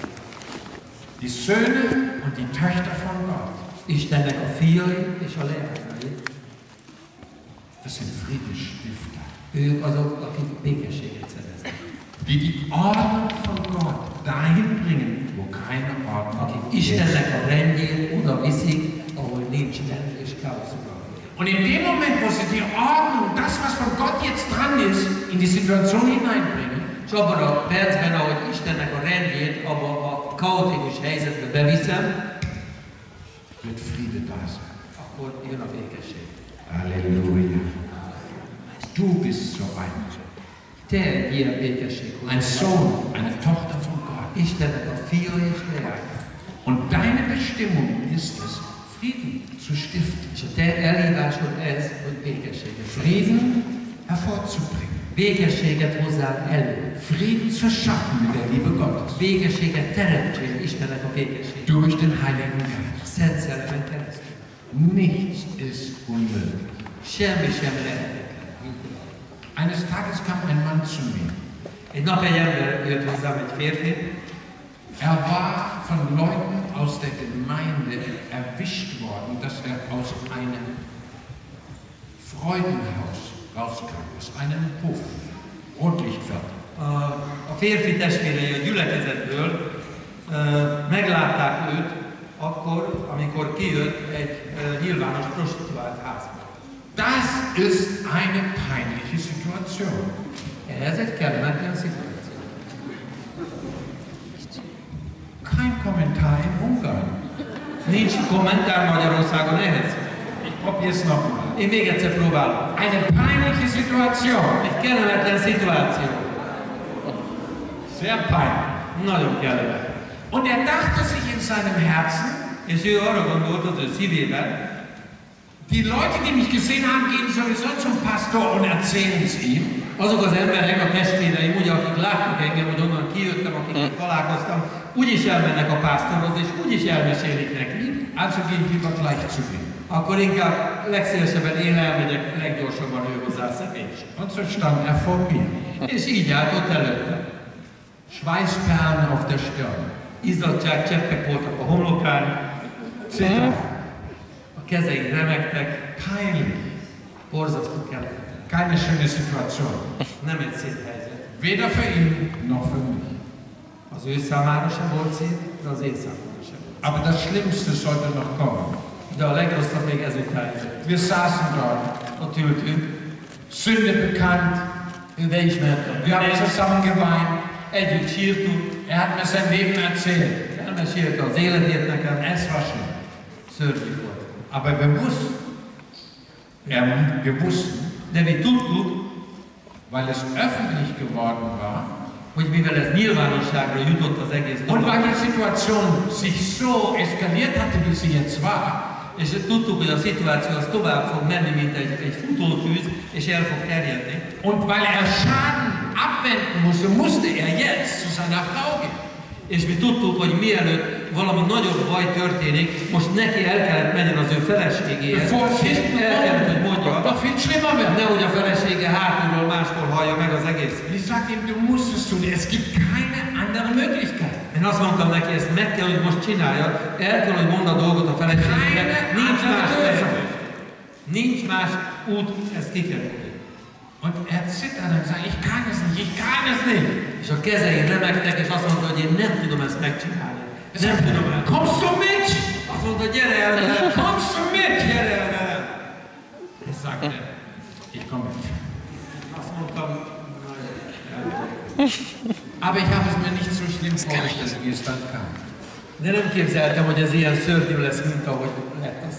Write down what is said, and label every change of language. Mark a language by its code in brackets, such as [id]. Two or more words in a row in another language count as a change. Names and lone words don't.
[de] die Söhne und die Töchter von Gott, [hu] Istennek a fiai és a leányai, [de] das sind Friedensstifter, [hu] ők azok, akik békességet szereznek. [de] die die Ordnung von Gott dahin bringen, wo keine Ordnung [hu] Akik [de] ist. [hu] Istennek a rendjét oda viszik, ahol nincs rend és káosz uralkodik. [de] Und in dem Moment, wo sie die Ordnung, das, was von Gott jetzt dran ist, in die Situation hineinbringen, [hu] És abban a percben, ahogy Istennek a rendjét abba a kaotikus helyzetbe beviszem, [de] wird Friede da sein. [hu] akkor jön a békesség. [de] Halleluja. Du bist so ein. [hu] Te egy ilyen békesség [de] Ein [hu] vagy. [de] Sohn, eine Tochter von Gott. [hu] Istennek a fia és leánya. [de] Und deine Bestimmung ist es, Frieden zu stiften. [hu] És a te elhívásod ez, hogy békességet szerez. [de] Frieden hervorzubringen. [hu] Békességet hozzál elő. [de] Frieden zu schaffen mit der Liebe Gottes. [hu] Békességet teremtsél Istennek a békességet. [de] Durch den Heiligen Geist. [hu] Szent Szellemen keresztül. [de] Nichts ist unmöglich. [hu] Semmi sem lehetetlen. [de] Eines Tages kam ein Mann zu mir. [hu] Egy nap egy ember jött hozzám, egy férfi, [de] Er war von Leuten aus der Gemeinde erwischt worden, dass er aus einem Freudenhaus rauskam, aus einem Hof, Rotlichtviertel. [hu] a férfi testvérei a gyülekezetből meglátták őt akkor, amikor kijött egy nyilvános prostituált házba. [de] Das ist eine peinliche Situation. [hu] Ez egy kellemetlen szituáció. [de] Kein Kommentar in Ungarn. [hu] Nincs kommentár Magyarországon ehhez. [de] Ich probiere es nochmal. [hu] Én még egyszer próbálom. [de] Eine peinliche Situation. [hu] Egy kellemetlen szituáció. [de] Sehr peinlich. [hu] Nagyon kellemetlen. [de] Und er dachte sich in seinem Herzen, [hu] És ő arra gondolt az ő szívében, [de] die Leute, die mich gesehen haben, gehen sowieso zum Pastor und erzählen es ihm. [hu] azok az emberek, a testvéreim, ugye, akik látnak engem, hogy onnan kijöttem, akikkel találkoztam, úgyis elmennek a pásztorhoz, és úgyis elmesélik neki. [de] Also gehe ich lieber gleich zu ihm. [hu] Akkor inkább legszívesebben én elmegyek leggyorsabban ő hozzá személyesen. [de] Und so stand er vor mir. [hu] És így állt ott előttem. [de] Schweißperlen auf der Stirn. [hu] Izzadság cseppek voltak a homlokán, [de] Zitter. [hu] a kezei remegtek, [de] Peinlich. [hu] borzasztó kellett. [de] Keine schöne Situation. [hu] Nem egy szép helyzet. [de] Weder für ihn noch für mich. [hu] Az ő számára sem volt szép, de az én számára sem volt. [de] Aber das Schlimmste sollte noch kommen. [hu] De a legrosszabb még ezután jött. [de] Wir saßen dort. [hu] Ott ültünk, [de] Sünde bekannt. [hu] ő beismerte. [de] Wir haben zusammen geweint. [hu] Együtt sírtunk, [de] Er hat mir sein Leben erzählt. [hu] elmesélte az életét nekem, [de] Es war schlimm. [hu] szörnyű volt. [de] Aber wir wussten, [hu] De mi tudtuk, [de] weil es öffentlich geworden war [hu] hogy mivel ez nyilvánosságra jutott az egész [de] und [hu] dolog, [de] weil die Situation sich so eskaliert hatte, wie sie jetzt war, [hu] és tudtuk, hogy a szituáció az tovább fog menni, mint egy futótűz, és el fog terjedni. [de] und weil er Schaden abwenden musste er jetzt zu seiner Frau gehen. [hu] És mi tudtuk, hogy mielőtt valami nagyobb baj történik, most neki el kellett menjen az ő feleségéhez, [de] Bevor [hu] és el kellett, hogy mondja, [de] noch viel schlimmer wird. [hu] nehogy a felesége hátulról máskor hallja meg az egész. [de] Ich sagte ihm, du musst es tun. Es gibt keine andere Möglichkeit. [hu] Én azt mondtam neki, ezt meg kell, hogy most csináljad, el kell, hogy mondd a dolgot a feleségének, nincs más lehetőség. Nincs más út, ezt ki kell mondani. [de] Und er zittert und sagt, ich kann es nicht, ich kann es nicht. [hu] És a kezei remegtek, és azt mondta, hogy én nem tudom ezt megcsinálni. Nem tudom el. [de] Kommst du mit? [hu] Azt mondta, gyere el velem. [de] Kommst du mit? [hu] Gyere el velem. [de] Ich sagte, ich komme mit. [hu] Azt mondtam, [de] Aber ich habe es mir nicht so schlimm vorgestellt, wie es dann kam. [hu] de nem képzeltem, hogy ez ilyen szörnyű lesz, mint ahogy lett az.